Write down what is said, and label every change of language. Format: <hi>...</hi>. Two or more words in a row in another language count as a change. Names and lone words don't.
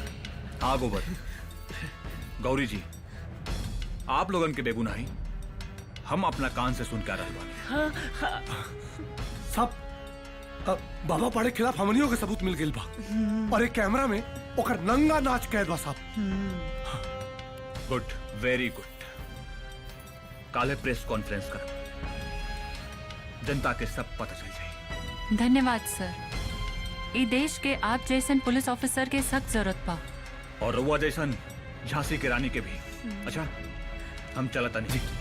<bho>गोबर, गौरी जी, आप लोगन के बेगुनाही हम अपना कान से सुन के आ रहल बानी। सब बाबा पाड़े के खिलाफ हमनियों के सबूत मिल गइल बा और एक कैमरा में ओकर नंगा नाच कैद बा साहब।</bho> <en>good, very good.</en> <bho>काले</bho> <en>press conference</en> <bho>कर, जनता के सब पता चल जाए। धन्यवाद सर। ई देश के आप जैसन</bho> <en>police officer</en> <bho>के सख्त जरूरत बा। और रउआ जैसन झांसी की रानी के भी। अच्छा, हम चलता नहीं।</bho>